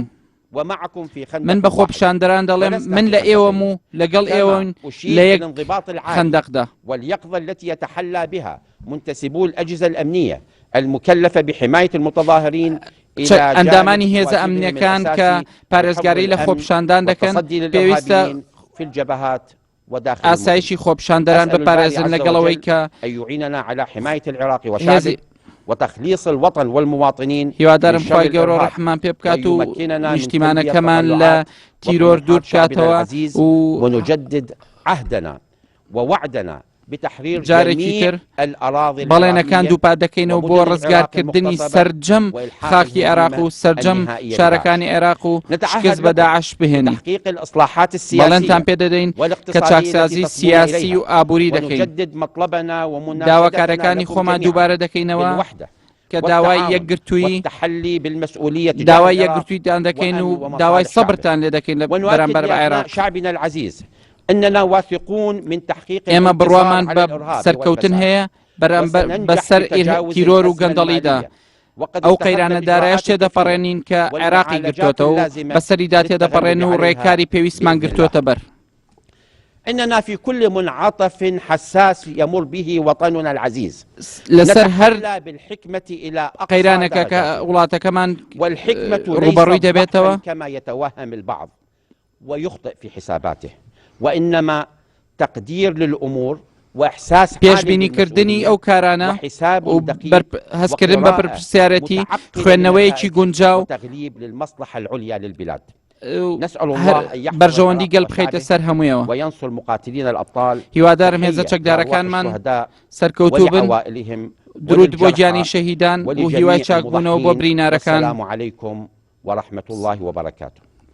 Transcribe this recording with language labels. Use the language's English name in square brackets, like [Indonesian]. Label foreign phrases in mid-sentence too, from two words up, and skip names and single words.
[Central Kurdish] من بە خۆپشاندەران دەڵێم من لە ئێوەم و لەگەڵ ئێوەن لە یەک خەندەقدا. [Arabic] المكلفة بحماية المتظاهرين [Central Kurdish] ئەندامانی هێزە ئەمنیەکان کە پارێزگاری لە خۆپشاندان دەکەن پێویستە [Arabic] في الجبهات وداخل [Central Kurdish] ئاسایشی خۆپشاندەران بپارێزن لەگەڵەوەی کە [Arabic] يعيننا على حماية العراق وشعبه وتخليص الوطن والمواطنين. [Central Kurdish] هیوادارم خی گەورە ڕەحمان پێ بکات و نیشتیمانەکەمان لە تیرۆر دوور بکاتەوە [Arabic] ونجدد عهدنا ووعدنا [Central Kurdish] جارێکی تر بەڵێنەکان دووپات دەکەینەوە بۆ ڕزگارکردنی سەرجەم خاکی عێراق و سەرجەم شارەکانی عێراق و شکست بە داعش بهێنین. بەڵێنتان پێ دەدەین کە چاکسازی سیاسی و ئابووری دەکەین. داواکارەکانی خۆمان دووبارە دەکەینەوە کە داوای یەکگرتوویتان دەکەین و داوای سەبرتان لێ دەکەین لە بەرامبەر بە عێراق. [Arabic] إننا واثقون من تحقيق [Central Kurdish] ئێمە بڕوامان بە سەرکەوتن هەیە بەسەر تیرۆر و گەندەڵیدا. ئەو قەیرانەدارایش تێدەپەڕێنین کە عێراقی گرتوۆتەوە و بەسەریدا تێدەپەڕێن و ڕێکاری پێویستمان گرتوۆتە بەر. [Arabic] إننا في كل منعطف حساس يمر به وطننا العزيز لسر هر بالحكمة إلى [Central Kurdish] قەیرانێکە کە وڵاتەکەمان [Arabic] والحكمة [Central Kurdish] ڕوبەڕووی دەبێتەوە [Arabic] كما يتوهم البعض ويخطئ في حساباته وإنما تقدير للأمور وإحساس [Central Kurdish] پێشبینیکردنی ئەو کارانە و هەستکردن بە پرسیارەتی خوێندنەوەیەکی گونجاو [Arabic] وتغليب للمصلحة العليا للبلاد. [Central Kurdish] بەرژەوەندی گەل بخەیتە سەر هەموویەوە. هیوادارم هێزە چەکدارەکانمان سەرکەوتوو بن. درود بۆ گیانی شەهیدان و هیوای چاکبوونەوە بۆ برینارەکان. [Arabic] السلام عليكم ورحمة الله وبركاته.